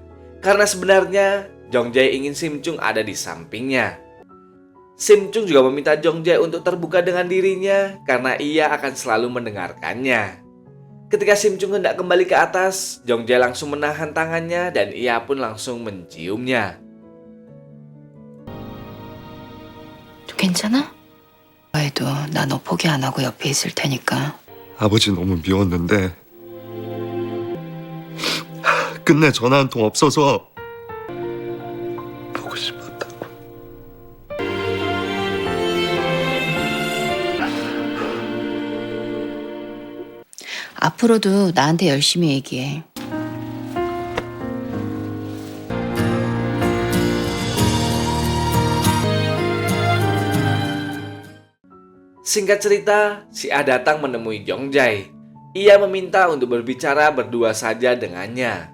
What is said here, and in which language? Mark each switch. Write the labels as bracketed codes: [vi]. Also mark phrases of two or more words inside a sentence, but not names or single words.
[id] Karena sebenarnya Jong Jae ingin Sim Chung ada di sampingnya. Sim Chung juga meminta Jong Jae untuk terbuka dengan dirinya karena ia akan selalu mendengarkannya. Ketika Sim Chung hendak kembali ke atas, Jong Jae langsung menahan tangannya dan ia pun langsung menciumnya. [ko] 괜찮아? 해도 나 너 포기 안 하고 옆에 있을 테니까. 아버지 너무 미웠는데 끝내 전화 한 통 없어서 보고 싶었다고. 앞으로도 나한테 열심히 얘기해. [id] Singkat cerita, si Ah datang menemui Jong Jae. Ia meminta untuk berbicara berdua saja dengannya.